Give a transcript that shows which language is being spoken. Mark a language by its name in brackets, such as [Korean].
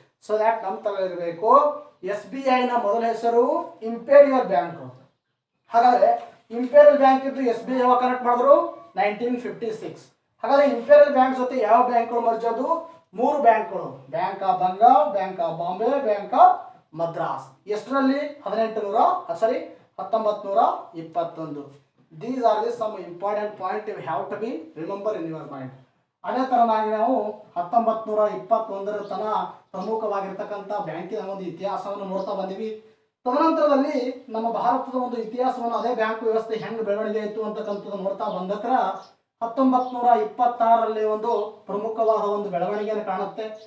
[Kannada] So that ನಮ್ಮ ತಲೆ ಇರಬೇಕು. SBI ನ ಮೊದಲ ಹೆಸರು ಇಂಪೀರಿಯಲ್ ಬ್ಯಾಂಕ್. ಹಾಗಾದ್ರೆ ಇಂಪೀರಿಯಲ್ ಬ್ಯಾಂಕ್ ಇದ್ದು SBI ಯಾವಾಗ ಕನೆಕ್ಟ್ ಮಾಡಿದ್ರು? 1956. ಹಾಗಾದ್ರೆ ಇಂಪೀರಿಯಲ್ ಬ್ಯಾಂಕ್ ಜೊತೆ ಯಾವ ಬ್ಯಾಂಕ್ಗಳು ಮರ್ಜೋದು? ಮೂರು ಬ್ಯಾಂಕ್ಗಳು, bank of Bengal, bank of Bombay, bank of Madras. ಎಷ್ಟರಲ್ಲಿ? 1921. [English] These are the some important point you have to be remember in your mind. [Kannada] ಅದೇ ತರನಾಗಿ ನಾವು 1921 ತನ ಪ್ರಮುಖವಾಗಿರ್ತಕ್ಕಂಥ ಬ್ಯಾಂಕಿನ ಒಂದು ಇತಿಹಾಸವನ್ನು ನೋಡ್ತಾ ಬಂದಿವಿ. ತದನಂತರದಲ್ಲಿ ನಮ್ಮ ಭಾರತದ ಒಂದು ಇತಿಹಾಸವನ್ನು ಅದೇ ಬ್ಯಾಂಕ್ ವ್ಯವಸ್ಥೆ ಹೆಂಗ್ ಬೆಳವಣಿಗೆ ಆಯಿತು ಅಂತಕ್ಕಂಥದ್ದು ನೋಡ್ತಾ ಬಂದಕ್ರ 1926 ಒಂದು ಪ್ರಮುಖವಾದ ಒಂದು ಬೆಳವಣಿಗೆಯನ್ನು ಕಾಣುತ್ತೆ.